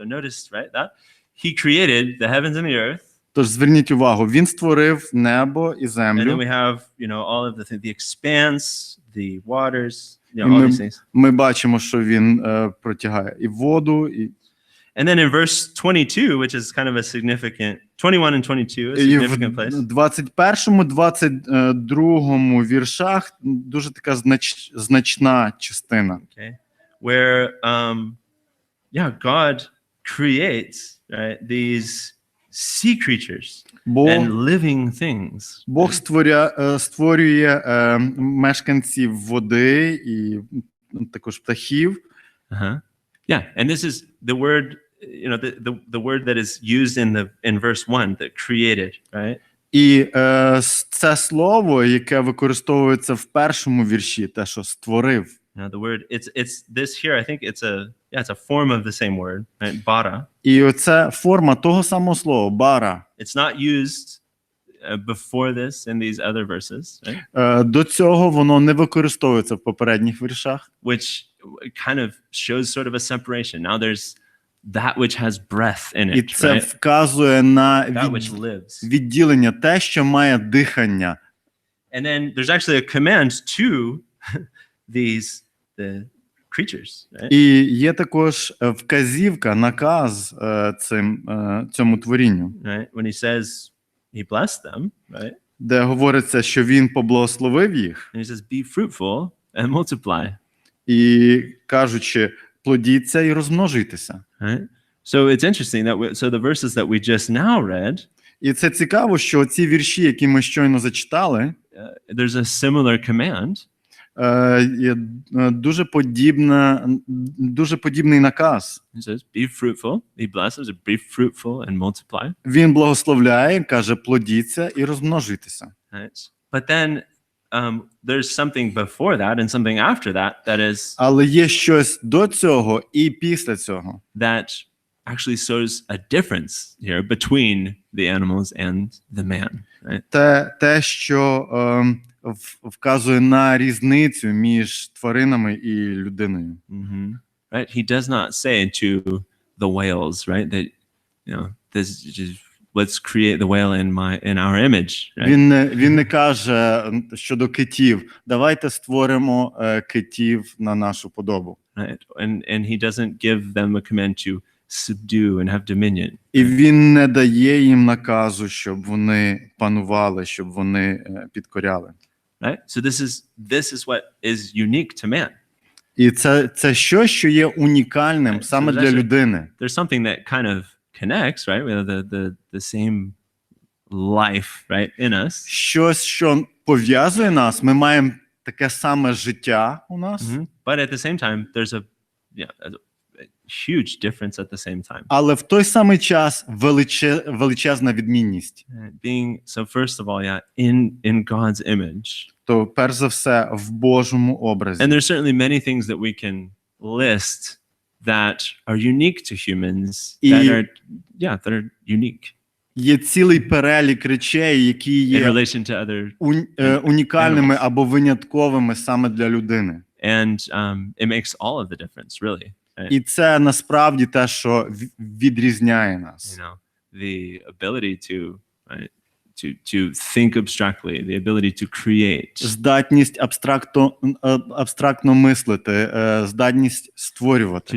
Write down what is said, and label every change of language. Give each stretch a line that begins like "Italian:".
English: So notice, right, that he created the heavens and the earth.
Ukrainian: Тож зверніть увагу, він створив небо і землю.
English: And then we have, all of the expanse, the waters, all these things.
Ukrainian: Ми бачимо, що він протягає і воду, і
English: And then in verse 22, which is kind of a significant 21 and 22, a significant place.
Ukrainian: В 21-му, 22-му віршах дуже така значна частина.
English: Okay. Where God creates, right, these sea creatures and living things.
Ukrainian: Бог створює мешканців води і також птахів.
English: Yeah, and this is the word you know, the word that is used in verse 1, that created, right?
Ukrainian: І це слово, яке використовується в першому вірші, те, що створив.
English: Now the word, it's this here, I think it's a form of the same word, right? Bara.
Ukrainian: І оце форма того самого слова, бара.
English: It's not used before this in these other verses, right?
Ukrainian: До цього воно не використовується в попередніх віршах.
English: Which kind of shows sort of a separation. Now there's that which has breath in
Ukrainian: І
English: it,
Ukrainian: це
English: right?
Ukrainian: вказує на
English: That which lives.
Ukrainian: відділення, те, що має дихання.
English: And then there's actually a command to the creatures, right?
Ukrainian: І є також вказівка, наказ цьому творінню,
English: Right? When he says he blessed them, right?
Ukrainian: де говориться, що він поблагословив їх,
English: And he says, be fruitful and multiply,
Ukrainian: і кажучи, плодіться і розмножуйтеся.
English: right? So it's interesting that so the verses that we just now read,
Ukrainian: І це цікаво, що ці вірші, які ми щойно зачитали,
English: there's a similar command.
Ukrainian: є дуже подібний наказ.
English: He says, be fruitful. He blesses, be fruitful and multiply.
Ukrainian: Він благословляє, каже, плодіться і розмножуйтеся.
English: Right? But then there's something before that and something after that that is
Ukrainian: Але є щось до цього і після цього.
English: that actually shows a difference here between the animals and the man. Right?
Ukrainian: Те, що вказує на різницю між тваринами і людиною.
English: Mm-hmm. Right? He does not say to the whales, right, that this just let's create the whale in our image. Right?
Ukrainian: Він не каже щодо китів, давайте створимо китів на нашу подобу.
English: Right? And he doesn't give them a command to subdue and have dominion.
Ukrainian: І він не дає їм наказу, щоб вони панували, щоб вони підкоряли.
English: Right? So this is what is unique to man.
Ukrainian: І це щось, що є унікальним саме для людини.
English: There's something that kind of connects, right? We have the same life, right, in us.
Ukrainian: Щось, що пов'язує нас, ми маємо таке саме життя у нас.
English: Mm-hmm. But at the same time, there's a huge difference at the same time.
Ukrainian: Але в той самий час величезна відмінність.
English: Being, so first of all, in God's image.
Ukrainian: То перш за все в Божому образі.
English: And there's certainly many things that we can list that are unique to humans, that are unique.
Ukrainian: Є цілий перелік речей, які є
English: in relation to other
Ukrainian: унікальними або винятковими саме для людини.
English: And it makes all of the difference, really. Right?
Ukrainian: І це насправді те, що відрізняє нас.
English: The ability to think abstractly, the ability to create.
Ukrainian: Здатність абстрактно мислити, здатність створювати,